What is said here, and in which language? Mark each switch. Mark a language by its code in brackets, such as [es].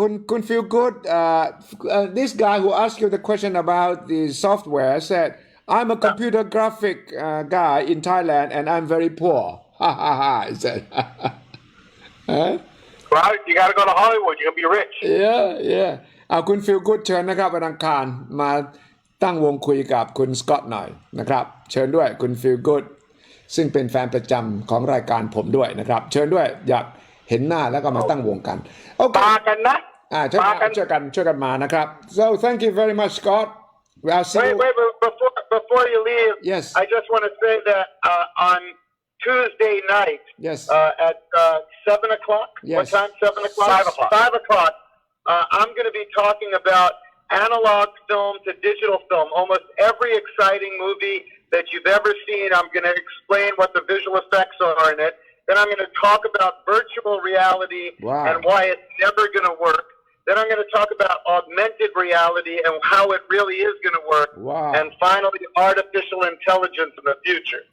[en] คุณ feel good this guy who asked you the question about the software said I'm a computer graphic guy in Thailand and I'm very poor ha ha ha he said well you gotta go to Hollywood you can be rich [th] yeah คุณ feel good เชิญนะครับวันอังคารมาตั้งวงคุยกับคุณสกอตหน่อยนะครับเชิญด้วยคุณ feel good ซึ่งเป็นแฟนประจำของรายการผมด้วยนะครับเชิญด้วยอยากเห็นหน้าแล้วก็มาตั้งวงกัน มากันนะ ช่วยกันมานะครับ [en] so thank you very much Scott I'll see you wait before you leave yes I just want to say that on Tuesday night yes at 7 o'clock yes. What time 7 o'clock 5 o'clock I'm going to be talking about analog film to digital film almost every exciting movie that you've ever seen I'm going to explain what the visual effects are in it then I'm going to talk about virtual reality and why it's never going to work then I'm going to talk about augmented reality and how it really is going to work and finally artificial intelligence in the future